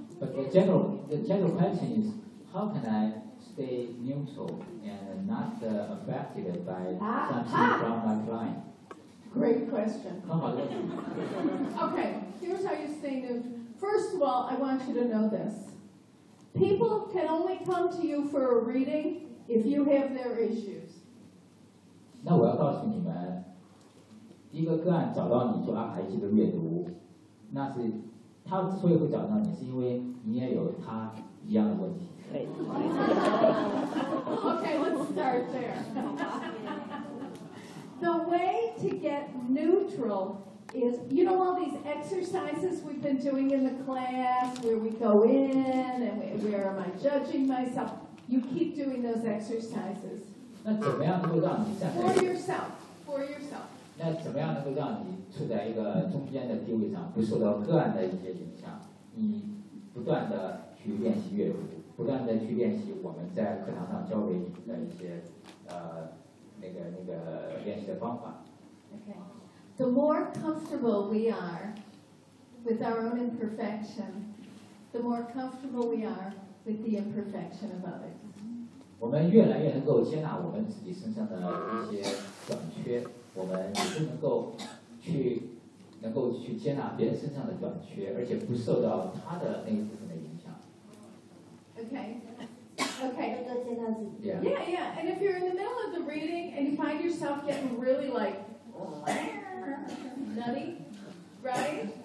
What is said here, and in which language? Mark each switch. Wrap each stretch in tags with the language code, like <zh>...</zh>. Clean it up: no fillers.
<en>But the general question is, how can I stay neutral and not affected by something from my client? Great question. Okay, here's how you stay neutral. First of all, I want you to know this. People can only come to you for a reading if you have their issues.</en> <zh>那我要告诉你们，一个个案找到你做阿卡西的阅读，那是他之所以会找到你，是因为你也有他一样的问题。</zh> <en>Okay, let's start there. The way to get neutral is, you know, all these exercises we've been doing in the class where we go in and where am I judging myself? You keep doing those exercises.</en> <zh>那怎么样能够让你站在</zh> <en>For yourself.</en> <zh>那怎么样能够让你处在一个中间的地位上，不受到个案的一些影响？你不断的去练习阅读。不断的去练习我们在课堂上教给你们的一些练习的方法。</zh> <en>The more comfortable we are with our own imperfection, the more comfortable we are with the imperfection of others.</en> <zh>我们越来越能够接纳我们自己身上的一些短缺，我们也就能够去接纳别人身上的短缺，而且不受到他的那一部分的影响。</zh> <en>Okay. Yeah. Yeah, yeah. And if you're in the middle of the reading and you find yourself getting really like nutty, right?</en>